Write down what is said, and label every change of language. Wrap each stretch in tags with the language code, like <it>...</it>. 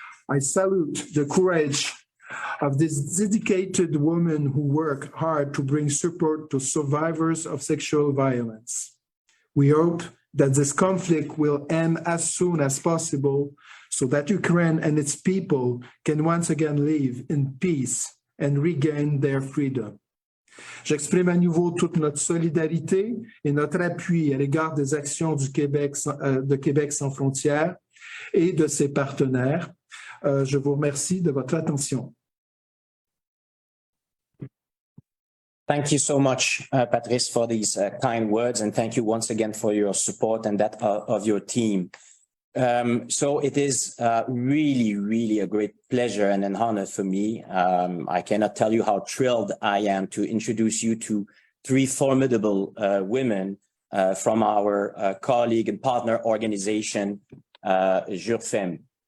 <en>I salute the courage of these dedicated women who work hard to bring support to survivors of sexual violence. We hope that this conflict will end as soon as possible so that Ukraine and its people can once again live in peace and regain their freedom.</en> <fr>J'exprime à nouveau toute notre solidarité et notre appui à l'égard des actions du Québec, de Québec sans frontières et de ses partenaires. Je vous remercie de votre attention.</fr> <en>Thank you so much, Patrice, for these kind words, and thank you once again for your support and that of your team. So it is really a great pleasure and an honor for me. I cannot tell you how thrilled I am to introduce you to three formidable women from our colleague and partner organization, JurFem's.</en>